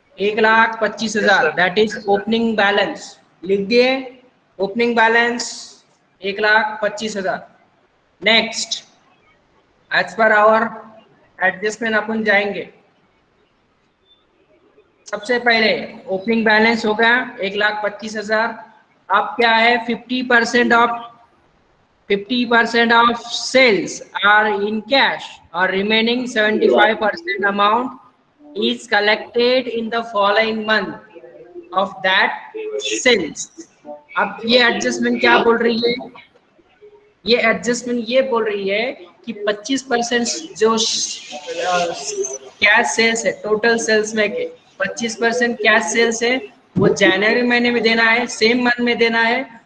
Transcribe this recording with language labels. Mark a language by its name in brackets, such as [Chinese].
[Hindi] 1,25,000 [English] That is opening balance. [Hindi] लिख दिए opening balance 1,25,000। Next, as per hour adjustment अपन जाएंगे। सबसे पहले ओपनिंग बैलेंस हो गया 1,25,000। अब क्या है? [English] 50% of sales are in cash और remaining 75% amount is collected in the following month of that sales। [Hindi] अब ये एडजस्टमेंट क्या बोल रही है? ये एडजस्टमेंट ये बोल रही है कि 25% जो कैश सेल्स है, टोटल सेल्स में के 25% कैश सेल्स है, वो जनवरी महीने में देना है, सेम मंथ में देना है।